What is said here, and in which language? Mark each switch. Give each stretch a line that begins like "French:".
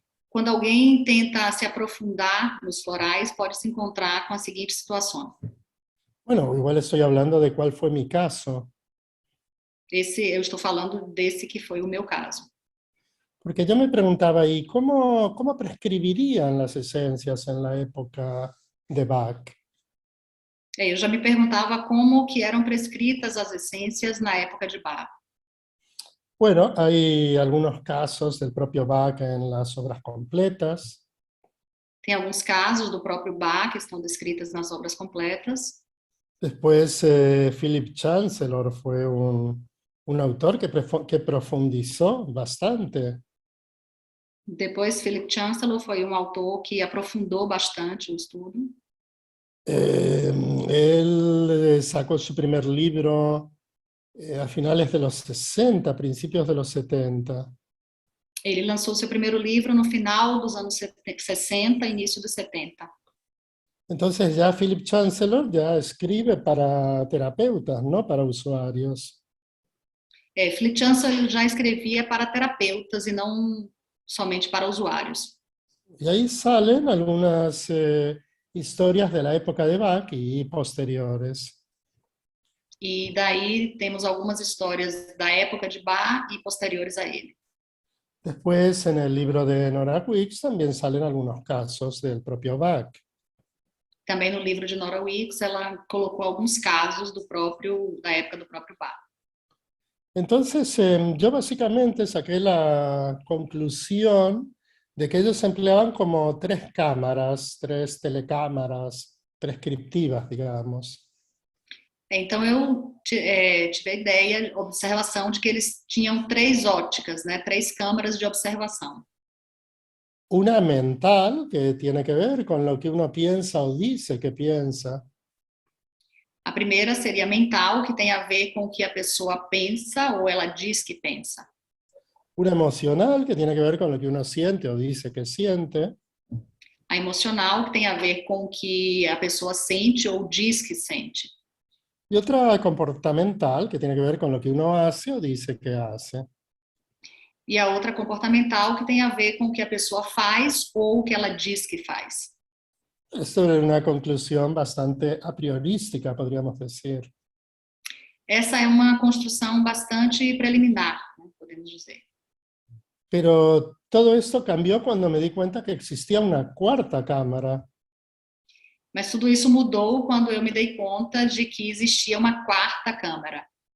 Portuguese: Quando alguém tenta se aprofundar nos florais, pode se encontrar com a seguinte situação.
Spanish: Bueno, igual estoy hablando de cuál fue mi caso,
Portuguese: Eu estou falando desse que foi o meu caso.
Spanish: porque yo me preguntaba ahí, ¿cómo prescribirían las esencias en la época de Bach?
Portuguese: Eu já me perguntava como que eram prescritas as essências na época de Bach.
Spanish: Bueno, hay algunos casos del propio Bach en las obras completas.
Portuguese: Tem alguns casos do próprio Bach que estão descritas nas obras completas.
Spanish: Después, Philip Chancellor fue un autor que profundizó bastante.
Portuguese: Depois, Philip Chancellor foi um autor que aprofundou bastante o estudo.
Spanish: Él sacó su primer libro a finales de los 60, principios de los 70.
Portuguese: Ele lançou seu primeiro livro no final dos anos 60, início dos 70.
Spanish: Entonces ya Philip Chancellor ya escribe para terapeutas, no para usuarios.
Portuguese: Philip Chancellor já escrevia para terapeutas e não somente para usuários.
Spanish: Y ahí salen algunas historias de la época de Bach y posteriores.
Portuguese: E daí temos algumas histórias da época de Bach e posteriores a ele.
Spanish: Después, en el libro de Nora Wicks también salen algunos casos del propio Bach.
Portuguese: Também no livro de Nora Wicks, ela colocou alguns casos da época do próprio Bach.
Spanish: Entonces, yo básicamente saqué la conclusión de que ellos empleaban como 3 cámaras, 3 telecámaras prescriptivas, digamos.
Portuguese: Então eu tive a ideia, observação de que eles tinham 3 óticas, né? 3 câmaras de observação.
Spanish: Una mental, que tiene que ver con lo que uno piensa o dice que piensa.
Portuguese: A primeira seria mental, que tem a ver com o que a pessoa pensa ou ela diz que pensa.
Spanish: Una emocional, que tiene que ver con lo que uno siente o dice que siente.
Portuguese: A emocional, que tem a ver com o que a pessoa sente ou diz que sente.
Spanish: Y otra comportamental, que tiene que ver con lo que uno hace o dice que hace.
Portuguese: E a outra comportamental, que tem a ver com o que a pessoa faz ou o que ela diz que faz.
Spanish: Esto es una conclusión bastante a priorística, podríamos decir.
Portuguese: Essa é uma construção bastante preliminar, né, podemos dizer.
Spanish: Pero todo esto cambió cuando me di cuenta que existía una cuarta cámara.
Portuguese: Mas tudo isso mudou quando eu me dei conta de que existia uma 4ª câmara.